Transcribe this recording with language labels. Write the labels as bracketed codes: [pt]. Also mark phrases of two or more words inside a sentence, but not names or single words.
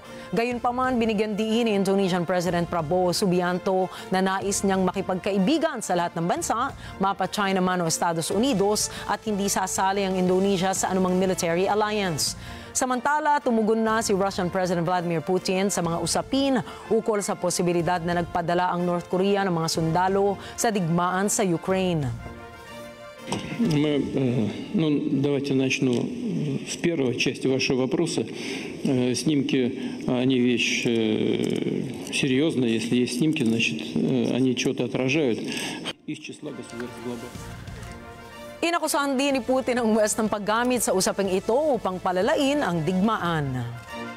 [tl] Gayunpaman, binigyan diin ni [en] Indonesian President [tl] Prabowo Subianto na nais niyang makipagkaibigan sa lahat ng bansa, mapa China man o Estados Unidos, at hindi sasali ang Indonesia sa anumang [en] military alliance. [tl] Samantala, tumugon na si [en] Russian President [tl] Vladimir Putin sa mga usapin ukol sa posibilidad na nagpadala ang North Korea ng mga sundalo sa digmaan sa Ukraine. [ru] Давайте начну с первой части вашего вопроса. Снимки, они вещь серьезная. Если есть снимки, значит, они что-то отражают. Из числа государств глобальных. [tl] Inakusahan din ni Putin ang West ng paggamit sa usaping ito upang palalain ang digmaan.